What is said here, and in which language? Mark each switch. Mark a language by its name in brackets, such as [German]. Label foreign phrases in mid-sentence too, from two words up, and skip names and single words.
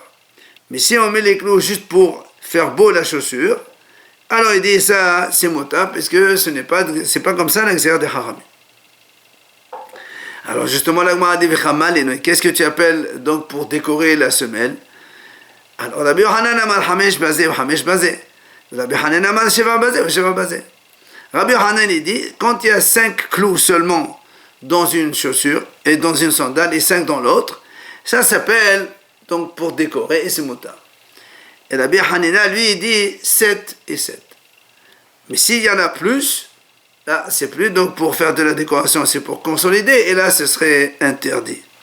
[French] Mais si on met les clous juste pour faire beau la chaussure, alors il dit ça, c'est mutar, parce que c'est pas comme ça l'exercice des haramim. Alors justement, la Gemara dit qu'est-ce que tu appelles donc pour décorer la semelle? [Hebrew] Alors רבי יוחנן אמר חמש בזה וחמש בזה. רבי יוחנן אמר שבע בזה ושבע בזה. [French] Rabbi Yochanan il dit quand il y a 5 clous seulement dans une chaussure et dans une sandale et 5 dans l'autre, ça s'appelle donc pour décorer et c'est mutar. Et Rabbi Hanina, lui, il dit 7 et 7. Mais s'il y en a plus, là, c'est plus donc pour faire de la décoration, c'est pour consolider, et là, ce serait interdit.